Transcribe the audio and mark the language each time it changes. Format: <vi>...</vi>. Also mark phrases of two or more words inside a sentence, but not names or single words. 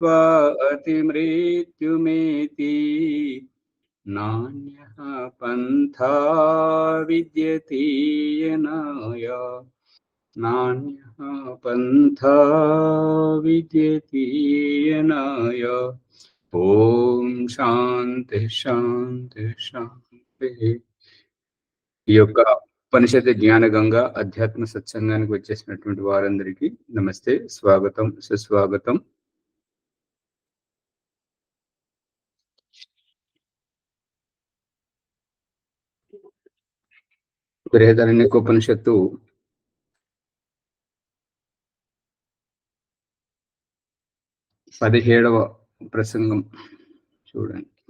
<sa>अतिमृत्युमेति नान्यः पन्था विद्यते येनाय नान्यः पन्था विद्यते येनाय। ఓం శాంతి శాంతి శాంతి.</sa> <te>ఈ యొక్క ఉపనిషత్ జ్ఞాన గంగ అధ్యాత్మ సత్సంగానికి వచ్చేసినటువంటి వారందరికీ నమస్తే, స్వాగతం, సుస్వాగతం. బృహదారణ్యకోపనిషత్తు 17వ ప్రసంగం చూడండి.</te>